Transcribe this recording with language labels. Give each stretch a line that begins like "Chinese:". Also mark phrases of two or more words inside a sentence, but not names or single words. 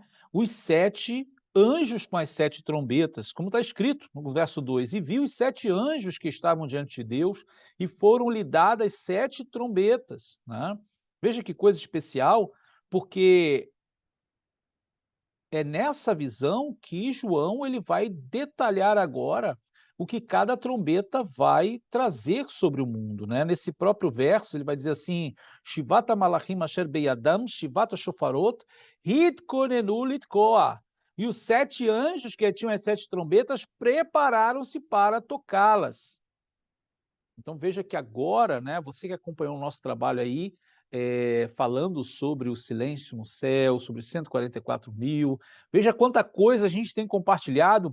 Portuguese: Os 7 anjos com as 7 trombetas, como está escrito no verso 2, e viu os 7 anjos que estavam diante de Deus e foram-lhe dadas 7 trombetas, né? Veja que coisa especial, porque é nessa visão que João ele vai detalhar agora o que cada trombeta vai trazer sobre o mundo, né? Nesse próprio verso ele vai dizer assim:
Hebrew: שבעת מלאכים אשר בידם, שבעת שופרות, התכוננו לתקוע.
Portuguese: E os 7 anjos que tinham as 7 trombetas prepararam-se para tocá-las. Então veja que agora, né, você que acompanhou o nosso trabalho aí, falando sobre o silêncio no céu, sobre os 144.000, veja quanta coisa a gente tem compartilhado.